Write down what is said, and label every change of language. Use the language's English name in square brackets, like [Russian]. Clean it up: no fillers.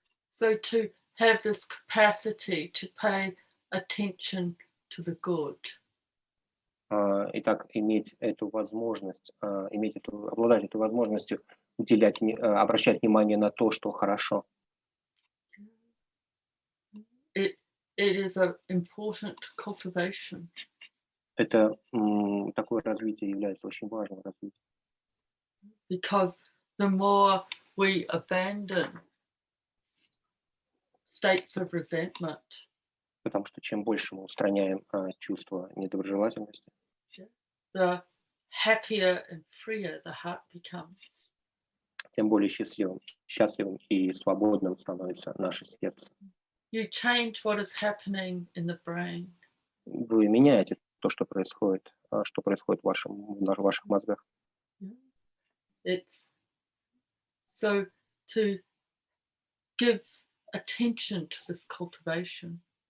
[English] So to have this capacity to pay attention to the good. [Russian] Итак, иметь эту возможность, обладать этой возможностью обращать внимание на то, что хорошо. [English] It is an important cultivation. [Russian] Это такое развитие является очень важным развитием. [English] Because the more we abandon states of resentment, [Russian] Потому что чем больше мы устраняем чувство недоброжелательности, [English] the happier and freer the heart becomes. [Russian] тем более счастливым и свободным становится наше сердце. [English] You change what is happening in the brain. [Russian] Вы меняете то, что происходит в ваших мозгах. [English] It's so to give attention to this cultivation.